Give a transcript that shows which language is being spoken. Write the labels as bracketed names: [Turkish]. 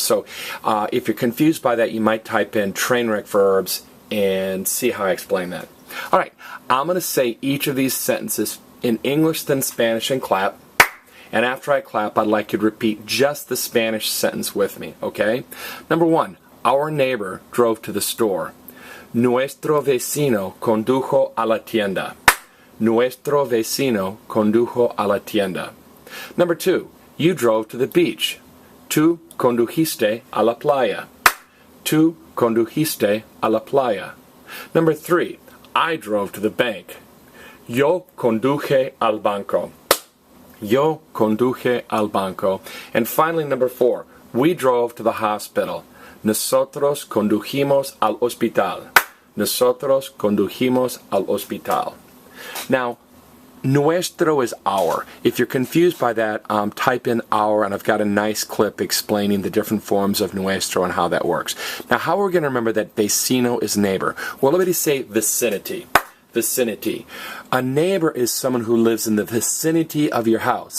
[English] So if you're confused by that, you might type in train wreck verbs and see how I explain that. All right, I'm going to say each of these sentences in English, then Spanish, and clap. And after I clap, I'd like you to repeat just the Spanish sentence with me, okay? Number 1, our neighbor drove to the store. [Spanish] Nuestro vecino condujo a la tienda. Nuestro vecino condujo a la tienda. [English] Number 2, you drove to the beach. [Spanish] Tú condujiste a la playa. Tú condujiste a la playa. [English] Number 3, I drove to the bank. [Spanish] Yo conduje al banco. Yo conduje al banco. [English] And finally, number 4, we drove to the hospital. [Spanish] Nosotros condujimos al hospital. Nosotros condujimos al hospital. [English] Now, nuestro is our. If you're confused by that, type in our, and I've got a nice clip explaining the different forms of nuestro and how that works. Now, how are we going to remember that vecino is neighbor? Well, let me say vicinity. Vicinity. A neighbor is someone who lives in the vicinity of your house.